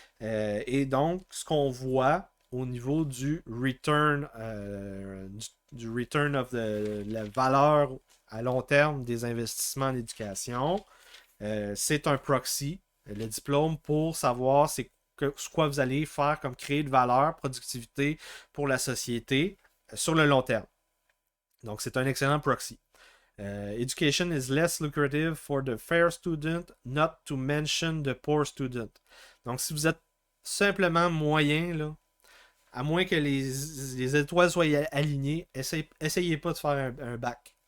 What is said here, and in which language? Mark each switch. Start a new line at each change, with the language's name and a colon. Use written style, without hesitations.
French: Et donc, ce qu'on voit au niveau du return, du return of la valeur à long terme des investissements en éducation, c'est un proxy, le diplôme, pour savoir ce quoi vous allez faire comme créer de valeur, productivité pour la société sur le long terme. Donc, c'est un excellent proxy.
English: Education is less lucrative for the fair student, not to mention the poor student.
French: Donc, si vous êtes simplement moyen, là, à moins que les étoiles soient alignées, essayez pas de faire un bac.